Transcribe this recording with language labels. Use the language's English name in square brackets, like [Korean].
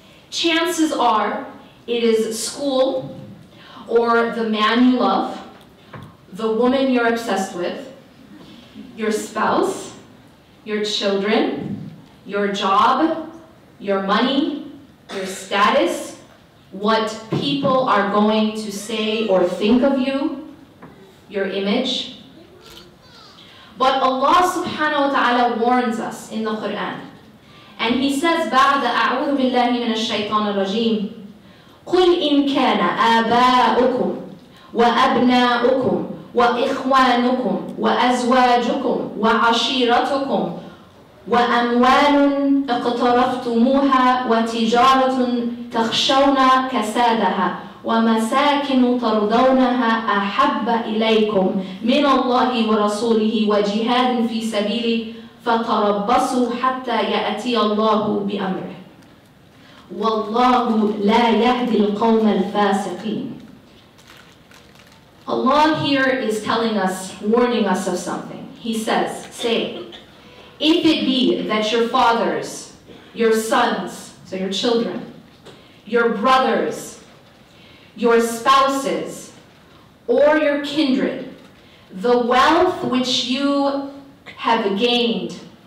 [English] Chances are, it is school, or the man you love, the woman you're obsessed with, your spouse, your children, your job, your money, your status, what people are going to say or think of you, your image. But Allah subhanahu wa ta'ala warns us in the Quran. And He says, [Arabic] بعد أعوذ بالله من الشيطان الرجيم قل إن كان آباؤكم وأبناؤكم وإخوانكم وأزواجكم وعشيرتكم وأموال اقترفتموها وتجارة تخشون كسادها ومساكن ترضونها أحب إليكم من الله ورسوله وجهاد في سبيله فتربصوا حتى يأتي الله بأمره والله لا يهدي القوم الفاسقين. [English] Allah here is telling us, warning us of something. He says, say, if it be that your fathers, your sons, so your children, your brothers, your spouses, or your kindred, the wealth which you have gained,